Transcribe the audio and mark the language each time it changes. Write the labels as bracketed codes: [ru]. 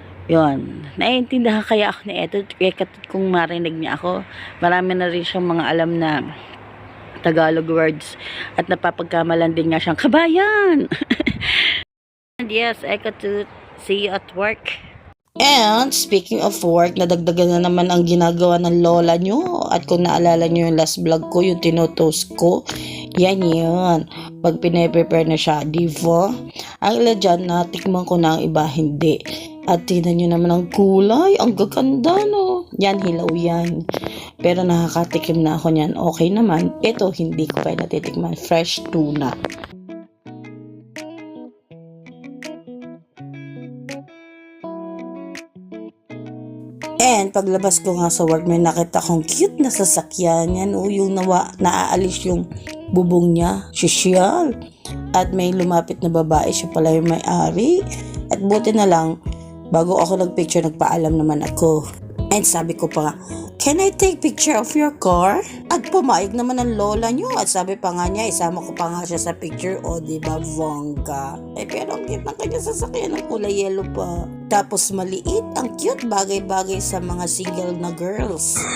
[tl] Yon, naiintindihan kaya ako ni Ekatot kung marinig niya ako. Marami na rin siyang mga alam na Tagalog words at napapagkamalan din nga siyang kabayan. [en] And yes, Ekatot, see you at work. And speaking of work, [tl] nadagdagan na naman ang ginagawa ng lola nyo. At kung naalala nyo yung last vlog ko, yung tinotoast ko, yan yun. Pag pinaprepare na siya, diba? Ang ila dyan, natikman ko na, ang iba hindi. At tingnan nyo naman ang kulay, ang gaganda, no? Yan, hilaw yan. Pero nakakatikim na ako niyan, okay naman. Ito, hindi ko pa natitikman, fresh tuna. And paglabas ko nga sa work, may nakita kong cute na sasakyan. Yan o, yung naaalis yung bubong niya. Sosyal. At may lumapit na babae, siya pala yung may-ari. At buti na lang, bago ako nagpicture, nagpaalam naman ako. And sabi ko pa, [en] can I take picture of your car? [tl] At pumayag naman ang lola nyo. At sabi pa nga niya, isama ko pa nga siya sa picture. O, diba, bongga. Pero ang cute ng kanya sasakyan, ng kulay yellow pa. Tapos maliit, ang cute, bagay-bagay sa mga single na girls.